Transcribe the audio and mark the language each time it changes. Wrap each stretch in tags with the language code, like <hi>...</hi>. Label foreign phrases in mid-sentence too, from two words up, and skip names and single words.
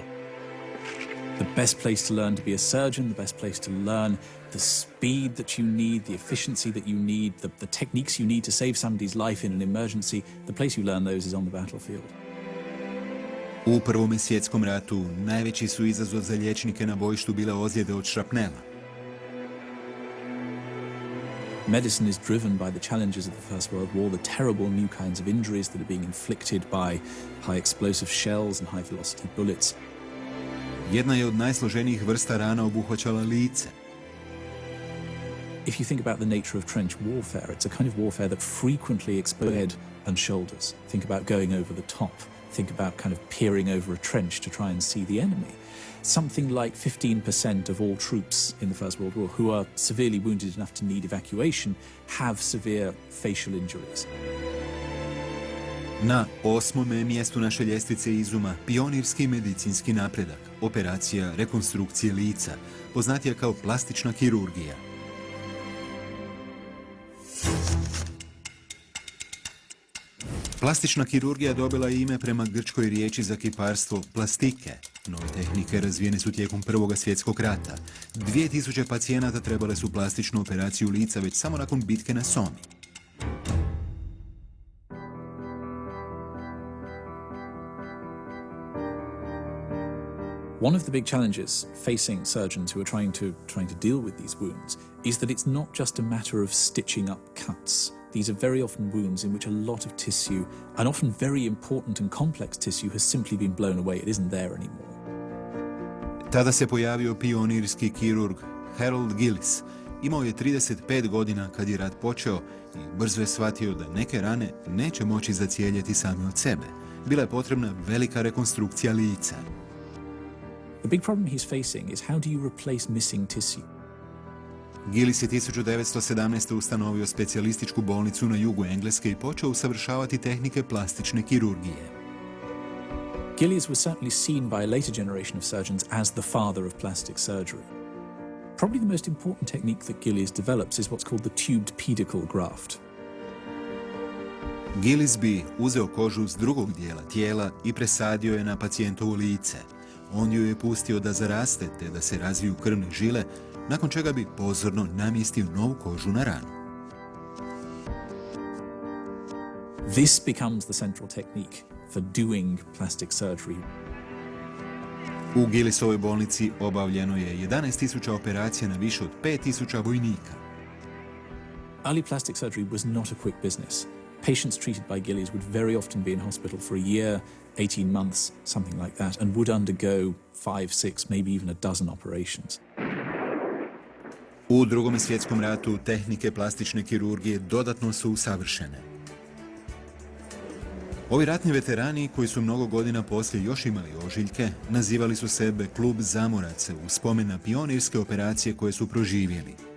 <en>The best place to learn to be a surgeon, the best place to learn the speed that you need, the efficiency that you need, the techniques you need to save somebody's life in an emergency, the place you learn those is on the battlefield.</en> <hr>U Prvom svjetskom ratu najveći su izazov za liječnike na bojištu bile ozljede od šrapnela.</hr> <en>Medicine is driven by the challenges of the First World War, the terrible new kinds of injuries that are being inflicted by high explosive shells and high velocity bullets.</en> <hr>Jedna je od najsloženijih vrsta rana obuhvaćala lice.</hr> <en>If you think about the nature of trench warfare, it's a kind of warfare that frequently exposes head and shoulders. Think about going over the top. Think about kind of peering over a trench to try and see the enemy. Something like 15% of all troops in the First World War who are severely wounded enough to need evacuation have severe facial injuries.</en> <hr>Na 8. mjestu naše ljestvice Izuma pionirski medicinski napredak, operacija rekonstrukcije lica, poznatija kao plastična kirurgija. Plastična kirurgija dobila je ime prema grčkoj riječi za kiparstvo plastike. Nove tehnike razvijene su tijekom Prvog svjetskog rata. 2000 pacijenata trebale su plastičnu operaciju lica već samo nakon bitke na Somi.</hr> <en>One of the big challenges facing surgeons who are trying to deal with these wounds is that it's not just a matter of stitching up cuts. These are very often wounds in which a lot of tissue, and often very important and complex tissue, has simply been blown away. It isn't there anymore.</en> <hr>Tada se pojavio pionirski kirurg Harold Gillis. Imao je 35 godina kad je rat počeo i brzo je shvatio da neke rane neće moći zacijeljeti same od sebe. Bila je potrebna velika rekonstrukcija lica.</hr> <en>The big problem he's facing is how do you replace missing tissue?</en> <hr>Gillis je 1917. ustanovio specijalističku bolnicu na jugu Engleske i počeo usavršavati tehnike plastične kirurgije.</hr> <en>Gillies was certainly seen by a later generation of surgeons as the father of plastic surgery. Probably the most important technique that Gillies develops is what's called the tubed pedicle graft.</en> <hr>Gillis bi uzeo kožu s drugog dijela tijela i presadio je na pacijentovo lice. On ju je pustio da zaraste te da se razviju krvne žile, nakon čega bi pozorno namjestio novu kožu na ranu.</hr> <en>This becomes the central technique for doing plastic surgery.</en> <hr>U Gillisovoj bolnici obavljeno je 11.000 operacija na više od 5.000 vojnika.</hr> <en>Early plastic surgery was not a quick business. Patients treated by Gillies would very often be in hospital for a year, 18 months, something like that, and would undergo 5, 6, maybe even a dozen operations.</en> <hr>U Drugom svjetskom ratu tehnike plastične kirurgije dodatno su usavršene. Ovi ratni veterani, koji su mnogo godina poslije još imali ožiljke, nazivali su sebe klub zamoraca u spomen na pionirske operacije koje su proživjeli.</hr>